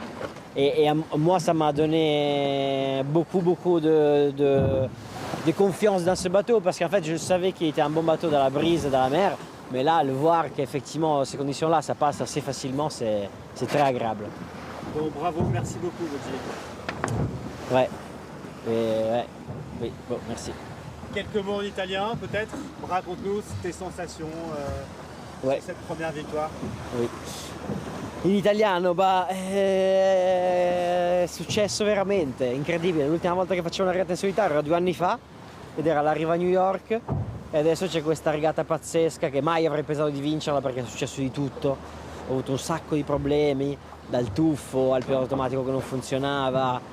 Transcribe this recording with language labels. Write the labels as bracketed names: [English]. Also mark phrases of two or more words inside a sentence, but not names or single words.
[French] Et moi, ça m'a donné beaucoup de confiance dans ce bateau, parce qu'en fait, je savais qu'il était un bon bateau dans la brise et dans la mer, mais là, le voir qu'effectivement, ces conditions-là, ça passe assez facilement, c'est très agréable. Bon, bravo, merci beaucoup, Gauthier. Ouais. Oui, bon, merci. Quelques mots en italien, peut-être. Raconte-nous tes sensations sur cette première victoire. Oui. [Italian] In italiano, è successo veramente, incredibile. L'ultima volta che facevo una regata in solitario era 2 anni fa, ed era alla riva New York, e adesso c'è questa regata pazzesca che mai avrei pensato di vincerla, perché è successo di tutto. Ho avuto un sacco di problemi, dal tuffo al pilota automatico che non funzionava.